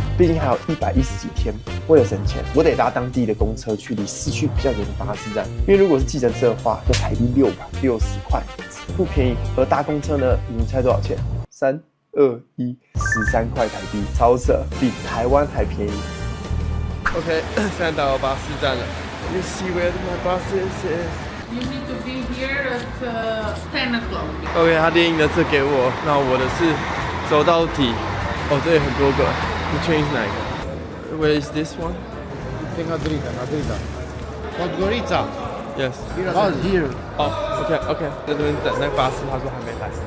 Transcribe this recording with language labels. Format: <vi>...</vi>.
<zh>毕竟还有110几天，为了省钱，我得搭当地的公车去离市区比较远的巴士站。因为如果是计程车的话，要台币660块，不便宜。而搭公车呢，你们猜多少钱？3、2、1， 13块台币，超扯，比台湾还便宜。 OK， 现在到巴士站了。</zh> <en>You see where my bus is? You need to be here at 10 o'clock.</en> <zh>OK， 他列印的这给我，那我的是走到底。哦，这里很多个，你确定是哪一个 ？</zh> <en>Where is this one? Tenga drita. Podgorica. Yes. Oh, here.</en> <zh>哦 ，OK， 在这边等那个巴士，他说还没来。</zh>